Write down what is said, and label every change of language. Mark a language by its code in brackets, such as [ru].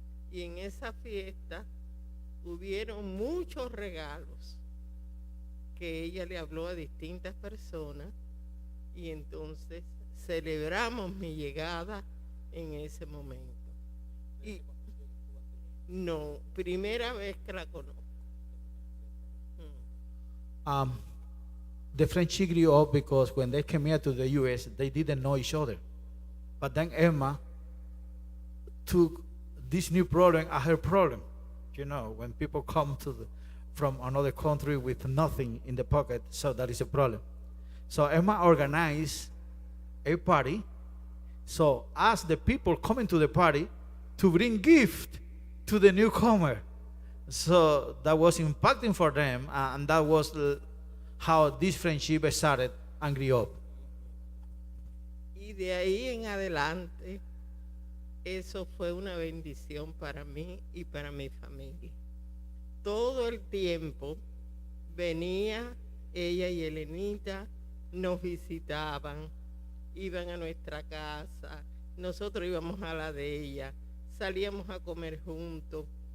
[es] Y en esa fiesta hubieron muchos regalos que ella le habló a distintas personas. Y entonces celebramos mi llegada en ese momento. Y no, primera vez que la conozco. [en] The friendship grew up because when they came here to the U.S., they didn't know each other. But then Emma took this new problem as her problem. You know, when people come from another country with nothing in the pocket, so that is a problem. So Emma organized a party. So asked the people coming to the party to bring gift to the newcomer. So that was impacting for them, and that was how this friendship started and grew up. [es] Y de ahí en adelante, eso fue una bendición para mí y para mi familia. Todo el tiempo venía ella y Elenita, nos visitaban, iban a nuestra casa, nosotros íbamos a la de ella, salíamos a comer juntos.